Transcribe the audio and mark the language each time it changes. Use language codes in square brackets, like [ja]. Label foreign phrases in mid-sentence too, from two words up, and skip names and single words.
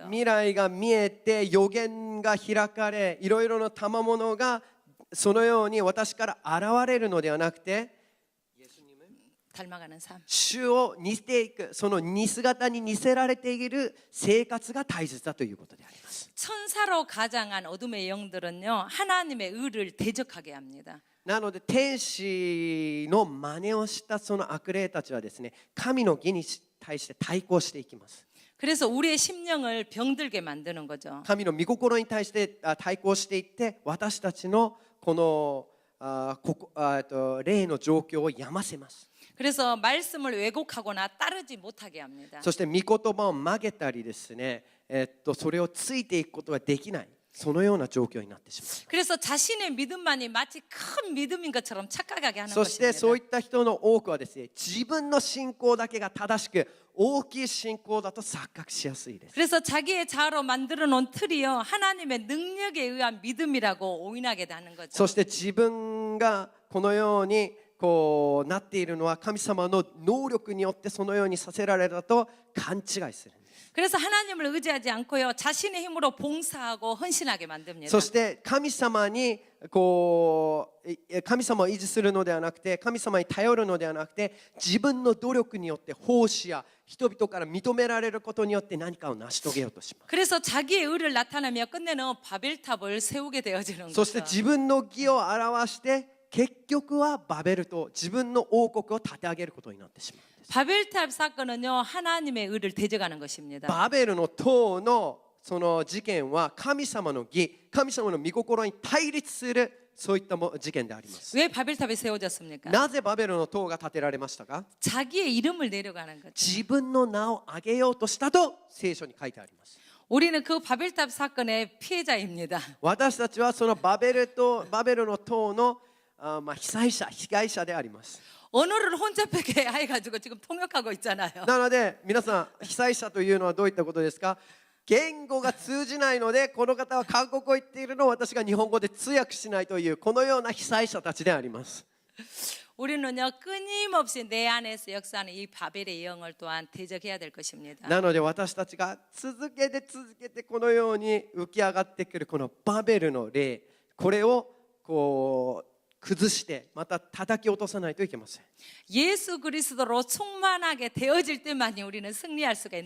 [ja] 未来が見えて予言が開かれ、いろいろな賜物がそのように私から現れるのではなくて、 [ko] 닮아가는 삶. [ja] 主を似ていく、その似姿に似せられている生活が大切だということであります。 [ko] 천사로 가장한 어둠의 영들은요 하나님의 의를 대적하게 합니다. [ja] なので天使の真似をしたその悪霊たちはですね、神の義に対して対抗していきます。 [ko] 그래서 우리의 심령을 병들게 만드는 거죠. [ja] 神の御心に対して対抗していって、私たちのこの霊の状況を病ませます。 [ko] 그래서 말씀을 왜곡하거나 따르지 못하게 합니다. [ja] そして御言葉を曲げたりですね、それをついていくことができない、そのような状況になってしまう。 [ko] 그래서 자신의 믿음만이 마치 큰 믿음인 것처럼 착각하게 하는 [ja] そしてそうい [ko] 것입니다. [ja] った人の多くはですね、自分の信仰だけが正しく大きい信仰だと錯覚しやすいです。 [ko] 그래서 자기의 자아로 만들어 놓은 틀이요 하나님의 능력에 의한 믿음이라고 오인하게 되는 거죠. [ja] そして自分がこのようにこうなっているのは神様の能力によってそのようにさせられたと勘違いする。 [ko] 그래서 하나님을 의지하지 않고요 자신의 힘으로 봉사하고 헌신하게 만듭니다. [ja] そして神様にこう神様を維持するのではなくて、神様に頼るのではなくて、自分の努力によって奉仕や人々から認められることによって何かを成し遂げようとします。 [ko] 그래서 자기의 의를 나타내며 끝내는 바벨탑을 세우게 되어지는 [ja] そして [ko] 거죠. [ja] 自分の義を表して結局はバベルと自分の王国を立て上げることになってしまうんです。 [ko] 바벨탑 사건은요 하나님의 의를 대적하는 것입니다. [ja] バベルの塔のその事件は神様の義、神様の御心に対立するそういった事件であります。 [ko] 왜 바벨탑이 세워졌습니까? [ja] なぜバベルの塔が建てられましたか？ [ko] 자기의 이름을 내려가는 거죠. [ja] 自分の名を挙げようとしたと聖書に書いてあります。 [ko] 우리는 그 바벨탑 사건의 피해자입니다. [ja] 私たちはそのバベルの塔の被害者であります。 [ko] 언어를 혼잡하게 해가지고 지금 통역하고 있잖아요. [ja] なので皆さん被災者というのはどういったことですか？言語が通じないのでこの方は韓国語を言っているのを私が日本語で通訳しないというこのような被災者たちであります。 [ko] 우리는요 끊임없이 내 안에서 역사하는 이 바벨의 영을 또한 대적해야 될 것입니다. [ja] なので私たちが続けてこのように浮き上がってくるこのバベルの霊、これをこう崩してまた叩き落とさないといけません。 [ko] 예수 그리스도로 충만하게 되어질 때만이 우리는 승리할 수가 있는